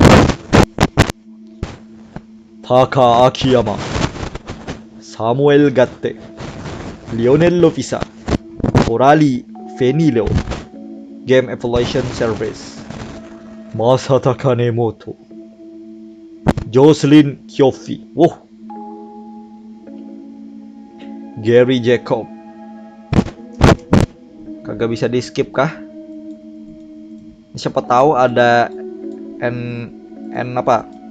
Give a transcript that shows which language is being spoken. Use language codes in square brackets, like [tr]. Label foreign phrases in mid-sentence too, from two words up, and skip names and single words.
[ja] 高秋山、サムエル・ガッテ、リオネル・フィサ、オラリ・フェニーレオ、ゲームエボリューション・サービス、マサタ・カネモト、ジョスリン・キョフィ、Gary Jacob. [id] Kagak bisa di skip kah? Siapa tahu ada N apa?